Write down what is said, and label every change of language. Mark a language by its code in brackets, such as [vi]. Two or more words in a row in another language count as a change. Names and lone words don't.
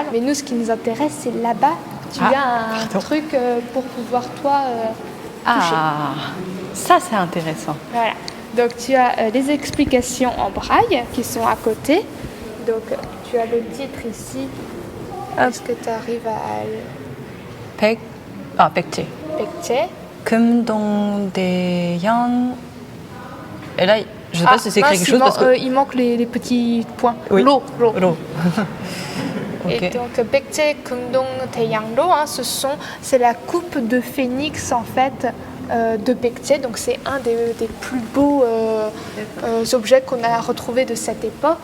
[fr] Mais nous, ce qui nous intéresse, c'est là-bas. Tu as un truc pour pouvoir, toi, toucher. Ah, ça c'est intéressant. Voilà. Donc tu as les explications en braille qui sont à côté. Donc tu as le titre ici. Est-ce que tu arrives à... 백제. 백제. 금동대양. Et là, je ne sais pas si c'est écrit quelque chose parce que... il manque les petits points. Oui. L'eau. Ok. Et donc Baekje Gungdong Taeyangro, c'est la coupe de phénix en fait de Baekje. Donc c'est un des plus beaux objets qu'on a retrouvés de cette époque.